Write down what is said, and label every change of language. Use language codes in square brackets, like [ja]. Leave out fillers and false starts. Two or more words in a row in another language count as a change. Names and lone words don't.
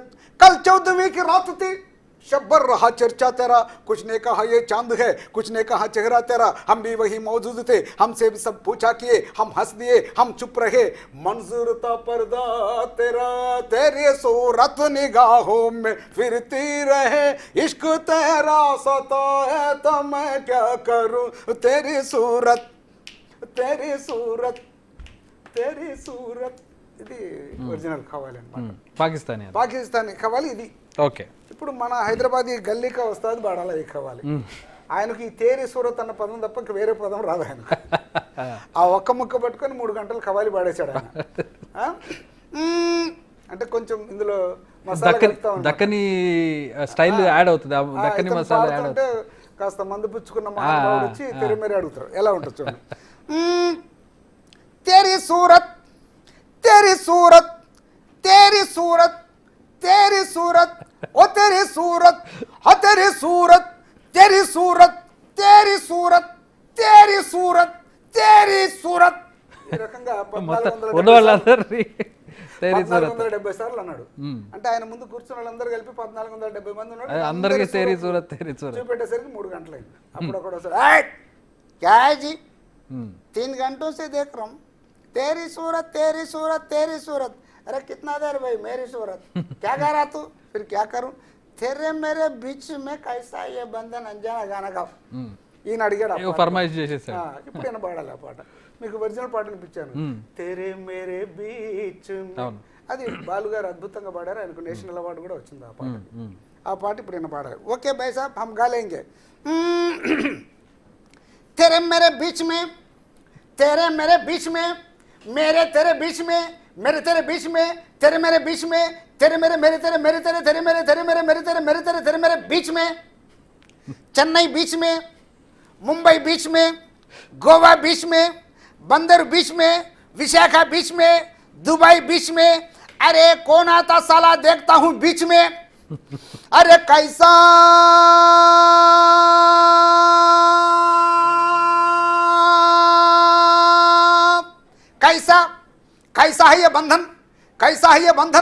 [hi] कल 14वीं की रात थी, शब्बर रहा चर्चा तेरा, कुछ ने कहा ये चांद है, कुछ ने कहा चेहरा तेरा, हम भी वही मौजूद थे, हमसे भी सब पूछा किए, हम हंस दिए, हम चुप रहे, मंजूर था पर्दा तेरा, तेरी सूरत निगाहों में फिरती रहे, इश्क तेरा सताए तो मैं क्या करूं, तेरी सूरत तेरी सूरत तेरी सूरत. [te] ఇది ఒరిజినల్ ఖవాలి అన్నమాట, పాకిస్తానీ ఖవాలి ఇది. ఓకే, ఇప్పుడు మన హైదరాబాదీ గల్లీకా వస్తాది బాడాల ఈ ఖవాలి. ఆయనకి ఈ [hi] तेरी सूरत [te] అన్న పదం తప్ప ఇంక వేరే పదం రాదు ఆయనకు. ఆ ఒక్క ముక్క పట్టుకొని 3 గంటలు ఖవాలి పాడేశాడు ఆయన. అంటే కొంచెం ఇందులో దక్కని [en] style add [te] అవుతుంది, దక్కని మసాలా యాడ్ అవుతుంది. కాస్త మందు పుచ్చుకున్న మహానుభావుడు వచ్చి తెరిమేరి అడుగుతారు, ఎలా ఉంటుంది చూడండి. [hi] तेरी सूरत तेरी सूरत तेरी सूरत तेरी सूरत ओ तेरी सूरत हो तेरी सूरत तेरी सूरत तेरी सूरत तेरी सूरत तेरी सूरत. ఈ రకంగా 1470 సార్లు అన్నాడు. అంటే ఆయన ముందు కూర్చున్న వాళ్ళందరూ కలిపి 1470 మంది ఉన్నాడు. అందరికీ तेरी सूरत तेरी सूरत [te] చూపెట్టేసరికి 3 గంటలైంది. అప్పుడు ఒకసారి [hi] क्या है जी 3 घंटों से देख रहा हूँ, तेरी सूरत तेरी सूरत तेरी सूरत. अरे कितना देर भाई मेरी सूरत, क्या गा रहा तू, फिर क्या करूं, तेरे मेरे बीच में कैसा ये बंधन अंजाना गाना गा. [te] ఈయన అడిగాడు, ఫర్మాయిష్ చేసేసాడు. ఇప్పుడు ఈయన పాడాలి ఆ పాట. మీకు ఒరిజినల్ పాట వినిపించాను, [hi] तेरे मेरे बीच. [te] అది బాలు గారు అద్భుతంగా పాడారు, ఆయనకు నేషనల్ అవార్డు కూడా వచ్చింది ఆ పాట. ఆ పాట ఇప్పుడు ఈయన పాడాలి. ఓకే [hi] भाई साब हम गा लेंगे. तेरे मेरे बीच में तेरे मेरे बीच में मेरे तेरे बीच में, मेरे तेरे बीच में, तेरे मेरे बीच में, तेरे मेरे मेरे तेरे मेरे तेरे तेरे मेरे तेरे मेरे मेरे तेरे मेरे तेरे तेरे मेरे बीच में, चेन्नई बीच में, मुंबई बीच में, गोवा बीच में, बंदर बीच में, विशाखा बीच में, दुबई बीच में। अरे कौन आता साला देखता हूं बीच में। अरे कैसा कैसा कैसा है ये बंधन, कैसा है ये बंधन।